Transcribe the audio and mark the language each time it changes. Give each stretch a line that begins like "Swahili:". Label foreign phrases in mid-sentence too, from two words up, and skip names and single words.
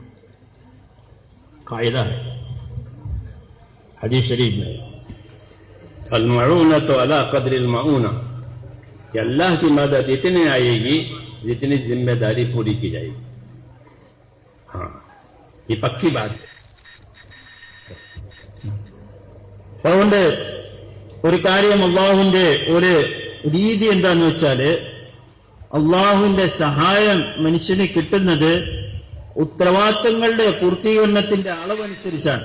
Urdu: قاعدہ ہے حدیث شریف میں،
Arabic: المعونۃ علی قدر المعونہ،
Urdu: کہ اللہ کی مدد اتنی آئے گی جتنی ذمہ داری پوری کی جائے گی. ہاں، یہ پکی بات ہے.
Malayalam: അതുകൊണ്ട് ഒരു കാര്യം അള്ളാഹുവിന്റെ ഒരു രീതി എന്താന്ന് വെച്ചാല്, അള്ളാഹുവിന്റെ സഹായം മനുഷ്യന് കിട്ടുന്നത് ഉത്തരവാദിത്തങ്ങളുടെ പൂർത്തീകരണത്തിന്റെ അളവനുസരിച്ചാണ്.